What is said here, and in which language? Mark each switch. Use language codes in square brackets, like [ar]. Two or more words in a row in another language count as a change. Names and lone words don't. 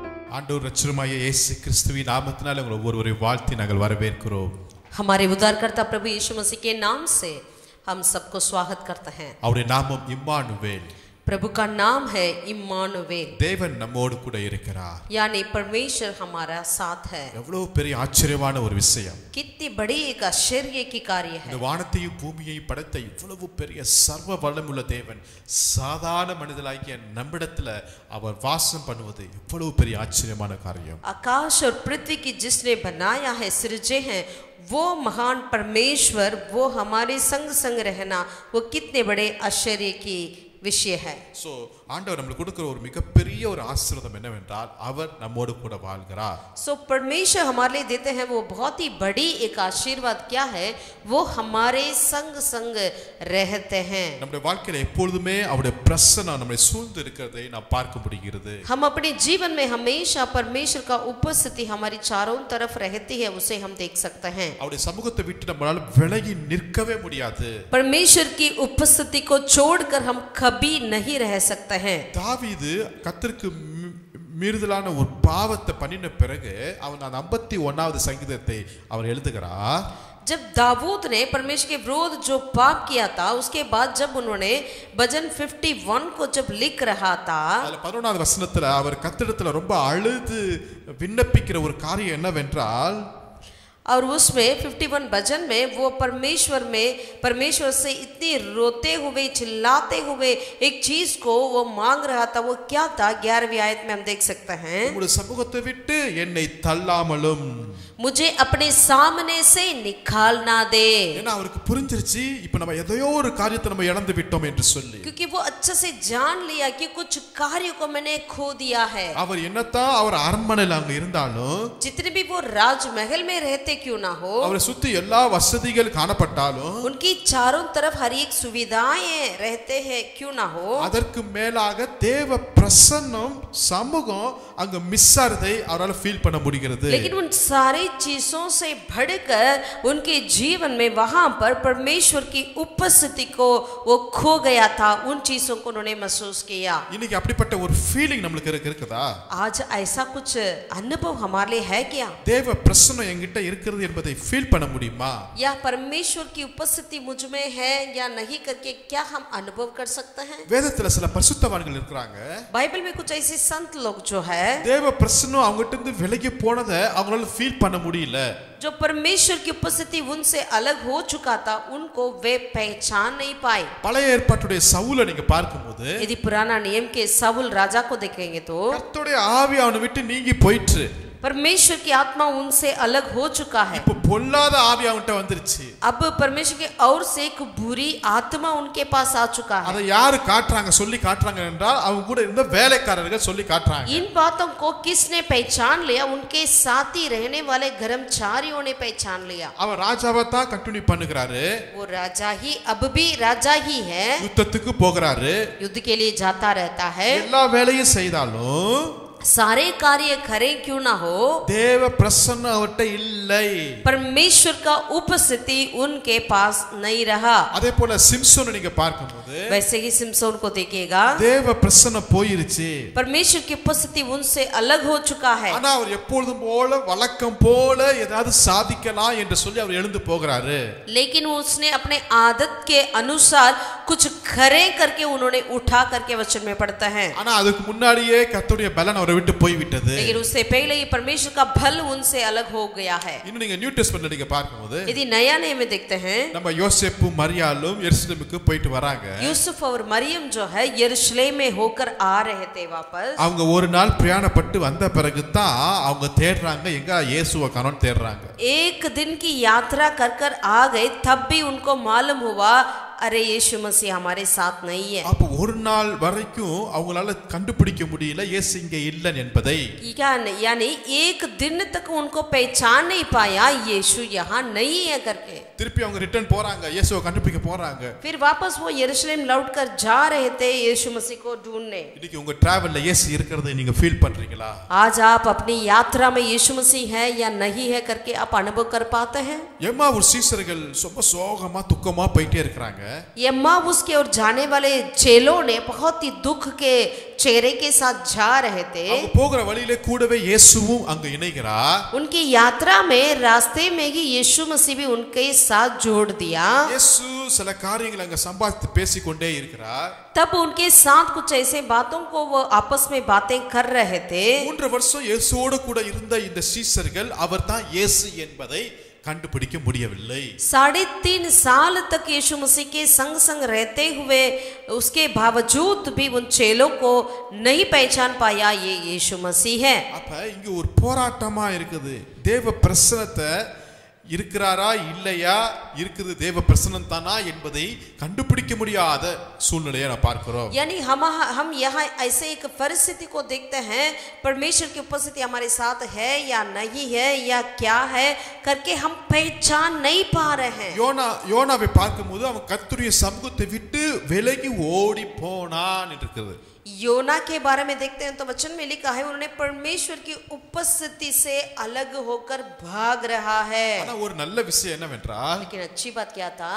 [ta] ஆண்டவர் இரட்சகருமாகிய இயேசு கிறிஸ்துவின் நாமத்தினாலே உங்களை ஒவ்வொருவரை வாழ்த்தி நாங்கள் வரவேற்கிறோம். [hi] हमारे उद्धारकर्ता प्रभु यीशु मसीह के नाम से हम सबको स्वागत करते हैं. [ta] அவருடைய நாமம் இம்மானுவேல். [hi] प्रभु का नाम है इम्मानुवेल. [ta] தேவன் நம்மோடு கூட இருக்கிறார். [hi] यानी परमेश्वर हमारा साथ है. [ta] எவ்வளவு பெரிய ஆச்சரியமான ஒரு விஷயம். [hi] कितनी बड़ी एक आश्चर्य की कार्य है. [ta] இந்த வானத்தையும் பூமியையும் படைத்த இவ்வளவு பெரிய சர்வ வல்லமுள்ள தேவன் சாதாரண மனிதனாகிய நம்மிடத்துல அவர் வாசம் பண்ணுவது எவ்வளவு பெரிய ஆச்சரியமான காரியம். [hi] आकाश और पृथ्वी की जिसने बनाया है, सृजे हैं, वो महान परमेश्वर, वो हमारे संग संग रहना, वो कितने बड़े आश्चर्य की विषय है. [ta] சோ ஆண்டவர் நமக்கு கொடுக்கிற ஒரு மிகப்பெரிய ஒரு ஆசீர்வாதம் என்னவென்றால் அவர் நம்மோடு கூட வாழ்கிறார். [hi] सो परमेश्वर हमारे लिए देते हैं वो बहुत ही बड़ी एक आशीर्वाद क्या है, वो हमारे संग संग रहते हैं. [ta] நம்முடைய வாழ்க்கையில எப்பொழுதுமே அவருடைய பிரசன்னம் நம்மை சூழ்ந்து இருக்கிறதை நாம் பார்க்க முடிகிறது. [hi] हम अपने जीवन में हमेशा परमेश्वर का उपस्थिति हमारी चारों तरफ रहती है, उसे हम देख सकते हैं. [ta] அவருடைய சமூகத்தை விட்டு நம்மளால விலகி நிற்கவே முடியாது. [hi] परमेश्वर की उपस्थिति को छोड़कर हम कभी नहीं रह सकते हैं. [ta] தாவீது கர்த்தருக்கு மீறுதலான ஒரு பாவத்தை பண்ணின பிறகு அவன் அந்த 51வது சங்கீதத்தை அவர் எழுதுகிறார். [hi] जब दाऊद ने परमेश्वर के विरोध जो पाप किया था, उसके बाद जब उन्होंने भजन 51 को जब लिख रहा था, [ta] அதுல 11வது வசனத்துல அவர் கர்த்தரிடத்துல ரொம்ப அழுது விண்ணப்பிக்கிற ஒரு காரியம் என்னவென்றால், [hi] और उसमें 51 भजन में वो परमेश्वर से इतनी रोते हुए चिल्लाते हुए एक चीज को वो मांग रहा था. वो क्या था? 11वीं आयत में हम देख सकते हैं, [ta] உம்முடைய சமூகத்தை விட்டு என்னை தள்ளாமலும், [hi] मुझे अपने सामने से निकालना दे. [ta] ஏன்னா அவருக்கு புரிஞ்சிருச்சு இப்ப நம்ம எதையோ ஒரு காரியத்தை நம்ம இழந்து விட்டோம் என்று சொல்லி. [hi] क्योंकि वो अच्छे से जान लिया कि कुछ कार्यों को मैंने खो दिया है. [ta] அவர் என்னத்தான் அவர் அரண்மனையில் அங்க இருந்தாலும், [hi] जितने भी वो राजमहल में रहते क्यों ना हो, [ta] அவரை சுத்தி எல்லா வசதிகள் காணப்பட்டாலும், [hi] उनकी चारों तरफ हर एक सुविधाएं रहते हैं क्यों ना हो, [ta] அதற்கு மேலாக தேவ பிரசன்னம் சமூகம் அங்க மிஸ் ஆறதை அவரால் ஃபீல் பண்ண முடிகிறது. [hi] लेकिन उन सारी चीजों से बढ़कर उनके जीवन में वहां पर परमेश्वर की उपस्थिति को वो खो गया था. उन चीजों को उन्होंने महसूस किया. [ta] இன்னைக்கு அப்படிப்பட்ட ஒரு ஃபீலிங் நமக்கு இருக்குதா? [hi] आज ऐसा कुछ अनुभव हमारे लिए है क्या? [ta] தேவ பிரசன்னம் என்கிட்ட இருக்கிறது என்பதை ஃபீல் பண்ண முடியுமா? [hi] या परमेश्वर की उपस्थिति मुझ में है या नहीं करके क्या हम अनुभव कर सकते हैं? [ta] வேதத்துல சில பரிசுத்தவான்கள் இருக்காங்க. [hi] बाइबल में कुछ ऐसे संत लोग जो है, [ta] தேவ பிரசன்னம் அவங்ககிட்ட இருந்து விலகி போனதை அவங்களால ஃபீல் பண்ண முடியல. [hi] जो परमेश्वर की उपस्थिति उनसे अलग हो चुका था, उनको वे पहचान नहीं पाए. [ta] பழைய ஏற்பாட்டுடைய சவுலை நீங்க பார்க்கும்போது, [hi] यदि पुराना नियम के साउल राजा को देखेंगे तो [ta] கர்த்தருடைய ஆவி அவனை விட்டு நீங்கி போயிற்று. [hi] परमेश्वर की आत्मा उनसे अलग हो चुका है. [ta] இப்ப பொல்லாத ஆவி அவன்கிட்ட வந்துருச்சு. [hi] अब परमेश्वर के और से एक बुरी आत्मा उनके पास आ चुका है. [ta] அதை யாரு காட்டுறாங்க, சொல்லி காட்டுறாங்க என்றால் அவங்க கூட இருந்த வேலைக்காரர்கள் சொல்லி காட்டுறாங்க. [hi] इन बातों को किसने पहचान लिया? उनके साथ ही रहने वाले कर्मचारियों ने पहचान लिया. [ta] அவன் ராஜாவை தான் கண்டினியூ பண்ணுகிறாரு. [hi] वो राजा ही अब भी राजा ही है, [ta] யுத்தத்துக்கு போகிறாரு. [hi] युद्ध के लिए जाता रहता है. [ta] எல்லா வேலையும் செய்தாலும் [hi] सारे कार्य करें क्यों ना हो, [ta] தேவ பிரசன்னம் அவர்கிட்ட இல்லை. [hi] परमेश्वर का उपस्थिति उनके पास नहीं रहा. [ta] அதே போல சிம்சோனை நீங்க பார்க்கும்போது, [hi] वैसे ही सिमसोन को देखिएगा, [ta] தேவ பிரசன்னம் போயிருச்சு. [hi] परमेश्वर की उपस्थिति उनसे अलग हो चुका है. [ta] ஆனா அவர் எப்பொழுதும் போல வழக்கம் போல ஏதாவது சாதிக்கலாம் என்று சொல்லி அவர் எழுந்து போகிறாரு. [hi] लेकिन उसने अपने आदत के अनुसार कुछ खरे करके उन्होंने उठा करके वचन में पढ़ता है. [ta] ஆனா அதுக்கு முன்னாடியே கர்த்தருடைய பலன் அவரை விட்டு போய் விட்டது. [hi] लेकिन उससे पहले ही परमेश्वर का बल उनसे अलग हो गया है. [ta] இன்னும் நீங்க நியூ டெஸ்டமென்ட்ல நீங்க பார்க்கும்போது, [hi] यदि नया नियम में देखते हैं, [ta] நம்ம யோசேப்பு மரியாளும் எருசலேமுக்கு போயிட்டு வராங்க. [hi] यूसुफ और मरियम जो है यरूशलेम में होकर आ रहे थे वापस. [ta] அவங்க ஒரு நாள் பிரயாணப்பட்டு வந்த பிறகு தான் அவங்க தேடுறாங்க, எங்க இயேசுவை காணோம்னு தேடுறாங்க. [hi] एक दिन की यात्रा कर कर आ गए, तब भी उनको मालूम हुआ अरे यीशु मसीह हमारे साथ नहीं है. [ta] அப்ப ஒரு நாள் வரைக்கும் அவங்களால கண்டுபிடிக்க முடியல இயேசு இங்க இல்லை என்பதை. [hi] यानी एक दिन तक उनको पहचान नहीं पाया यीशु यहाँ नहीं है करके. [ta] திருப்பி அவங்க ரிட்டர்ன் போறாங்க, இயேசுவை கண்டுபிடிக்க போறாங்க. [hi] फिर वापस वो यरूशलेम लौटकर जा रहे थे यीशु मसीह को ढूंढने. [ta] இன்னைக்கு உங்க டிராவல்ல இயேசு இருக்கிறதை நீங்க ஃபீல் பண்றீங்களா? [hi] आज आप अपनी यात्रा में यीशु मसीह है या नहीं है करके आप अनुभव कर पाते हैं? [ta] எம்மாவூர் சீசர்கள் ரொம்ப சோகமா துக்கமா போயிட்டே இருக்காங்க. [hi] यम्माउस की ओर जाने वाले चेलों ने बहुत ही दुख के चेहरे के साथ जा रहे थे। [ta] அவங்க போகிற வழியிலே கூடவே இயேசுவும் அங்க இணைகிறார். [hi] उनकी यात्रा में रास्ते में ही यीशु मसीह भी उनके साथ जोड़ दिया। [ta] இயேசு சில காரியங்களை அங்க சம்பாதித்து பேசிக்கொண்டே இருக்கிறார். [hi] तब उनके साथ कुछ ऐसे बातों को वो आपस में बातें कर रहे थे। [ta] 3 வருஷம் இயேசுவோடு கூட இருந்த இந்த சீஷர்கள் அவர்தான் இயேசு என்பதை கண்டுபிடிக்க முடியவில்லை. [hi] 3.5 साल तक यीशु मसीह के संग संग रहते हुए उसके बावजूद भी उन चेलों को नहीं पहचान पाया ये यीशु मसीह है। [ta] அப்ப இங்க ஒரு போராட்டமா இருக்குது. தேவ பிரசன்னத்தை இருக்கிறாரா இல்லையா, இருக்குது தேவ பிரசன்னம் தானா என்பதை கண்டுபிடிக்க முடியாத சூழ்நிலையை நான் பார்க்கிறோம். [hi] यानी हम यहाँ ऐसे एक परिस्थिति को देखते हैं, परमेश्वर की उपस्थिति हमारे साथ है या नहीं है या क्या है करके हम पहचान नहीं पा रहे हैं। [ta] யோனாவை பார்க்கும்போது அவன் கர்த்தருடைய சமூகத்தை விட்டு விலகி ஓடி போனான் இருக்குது. [hi] योना के बारे में देखते हैं तो वचन में लिखा है उन्होंने परमेश्वर की उपस्थिति से अलग होकर भाग रहा है। [ta] ஆனா ஒரு நல்ல விஷயம் என்னவென்றால், [hi] लेकिन अच्छी बात क्या था,